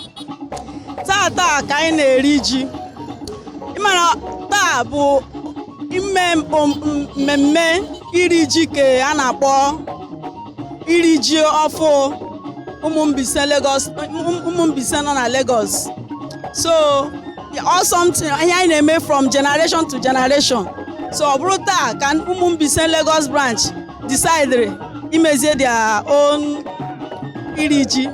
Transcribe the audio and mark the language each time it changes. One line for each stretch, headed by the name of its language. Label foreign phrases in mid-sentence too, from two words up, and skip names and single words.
Igbo: Taa ka anyị na-eri ji. Ịmara taa bụ mmemme iri ji ka a na-akpọ iri ji ọfụ ụmụ Mbaise nọ na Lagos.
English: So all something
Igbo: ihe anyị na-eme
English: from generation to generation.
Igbo: So ọ bụrụ taa ka ụmụ Mbaise Lagos
English: branch decided
Igbo: imezie
English: their own
Igbo: iri ji.